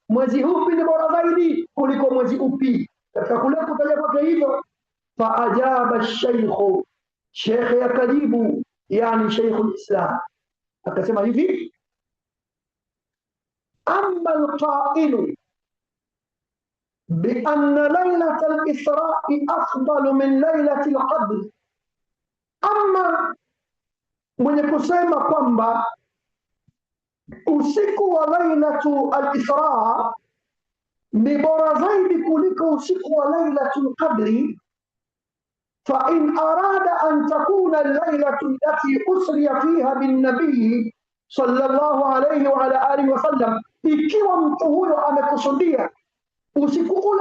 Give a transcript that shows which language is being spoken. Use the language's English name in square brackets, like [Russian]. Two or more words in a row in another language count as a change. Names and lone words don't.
[Swahili] Mwezi upi ni bora zaidi kuliko mwezi upi? Katika kule kutaja kwake hivyo, [Arabic] فأجاب الشيخ, [Swahili] shekhe akajibu, yani Sheikhul Islam akasema hivi: [Arabic] أما القائل بأن ليلة الإسراء أفضل من ليلة القدر, [Swahili] amma mwenye kusema kwamba usiku wa lailatu al-Isra ni bora zaidi kuliko usiku wa lailatul qadri, [Arabic] فإن أراد أن تكون الليلة التي أسري فيها بالنبي صلى الله عليه وعلى آله وسلم, [Swahili] ikiwa mtu huyo amekusudia usiku ule